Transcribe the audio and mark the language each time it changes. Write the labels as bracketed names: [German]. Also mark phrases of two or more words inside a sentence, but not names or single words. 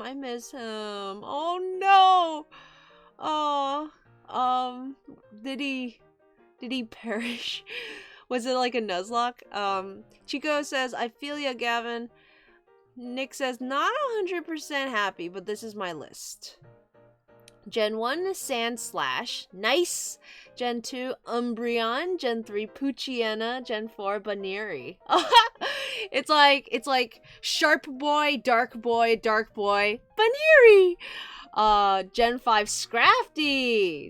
[English] I miss him. Oh no. Did he perish? Was it like a Nuzlocke? Chico says, I feel ya, Gavin. Nick says, not 100% happy, but this is my list. Gen 1, Sandslash. Nice. Gen 2, Umbreon. Gen 3, Poochyena. Gen 4, Baneri. It's like Sharp Boy, Dark Boy, Dark Boy, Baneri. Gen 5, Scrafty.